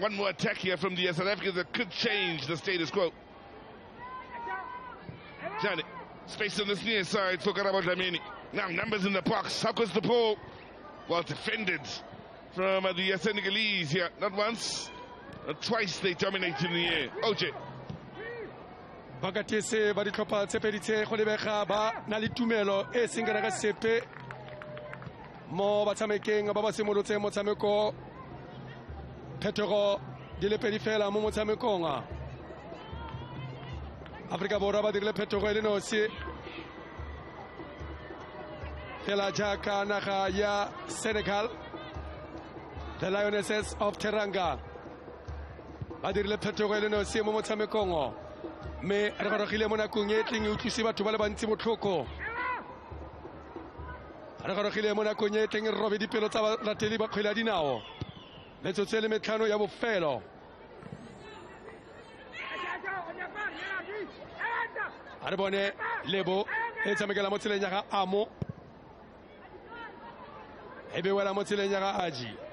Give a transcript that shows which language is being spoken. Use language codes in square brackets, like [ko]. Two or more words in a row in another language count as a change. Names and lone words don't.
[en] One more attack here from the South Africans that could change the status quo. Janet, space on this near side for Karabo Dlamini. Now numbers in the box. How goes the ball? Well defended from the Senegalese here. Not once, twice they dominated in the air. OJ. [tn] Bakatese ba ditlhopha tse pedi tse go lebega ba na le tumelo e seng kana ka sepe mo batshamekeng ba ba simolotseng motshameko. Phetogo di le pedi fela mo motshamekong a Afrika Borwa ba dirile phetogo e le nosi fela jaaka naga ya Senegal. The Lionesses of Teranga ba dirile phetogo e le nosi mo motshamekong o. Me re gorogile mo nakong e tleng e utlwise batho ba le bantsi botlhoko. Re gorogile mo nakong e tleng e robe dipelo tsa balatedi ba kgwele ya dinao. Metsotso e le metlhano ya bofelo. A re bone Lebo e tshamekela mo tseleng ya ga Amo, e be wela mo tseleng ya ga Aji.